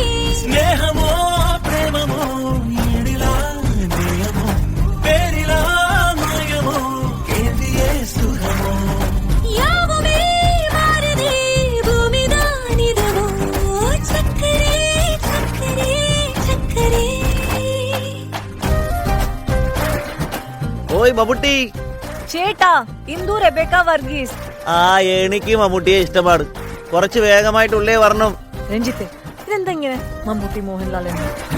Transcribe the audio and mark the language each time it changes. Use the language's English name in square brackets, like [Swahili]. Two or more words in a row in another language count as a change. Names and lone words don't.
[Tamil] ஸ்நேகமோ பிரேமமோ ஈடிலா நேயமோ பேரிலா மாயமோ கேந்தியே சுகமோ யாவுமே மாறுதே பூமிதான் இதுவோ சக்கரே சக்கரே சக்கரே [Malayalam] ഓയ് മമ്മൂട്ടി ചേട്ടാ ഇന്ദു റെബേക്ക വർഗീസ് ആ എനിക്ക് മമ്മൂട്ടിയെ ഇഷ്ടമാണ് കുറച്ച് വേഗമായിട്ടുള്ളേ വരണം രഞ്ജിത്ത് ഇതെന്താ ഇങ്ങനെ മമ്മൂട്ടി മോഹൻലാൽ എന്ന്